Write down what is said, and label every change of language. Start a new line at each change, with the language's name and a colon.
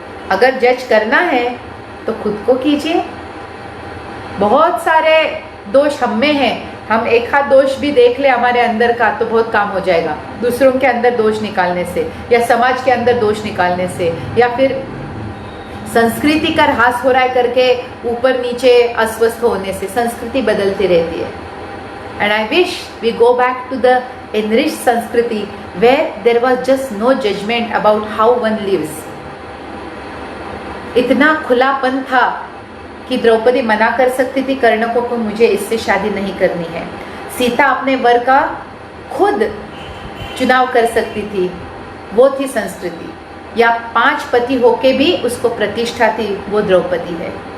Hindi: अगर जज करना है तो खुद को कीजिए। बहुत सारे दोष हम में हैं, हम एक आध दोष भी देख ले हमारे अंदर का तो बहुत काम हो जाएगा। दूसरों के अंदर दोष निकालने से या समाज के अंदर दोष निकालने से या फिर संस्कृति का ह्रास हो रहा है करके ऊपर नीचे अस्वस्थ होने से। संस्कृति बदलती रहती है।
English: And I wish we go back to the enriched संस्कृति where there was just no judgment about how one lives।
Hindi: इतना खुलापन था कि द्रौपदी मना कर सकती थी कर्ण को मुझे इससे शादी नहीं करनी है। सीता अपने वर का खुद चुनाव कर सकती थी, वो थी संस्कृति। या 5 पति होके भी उसको प्रतिष्ठा थी, वो द्रौपदी है।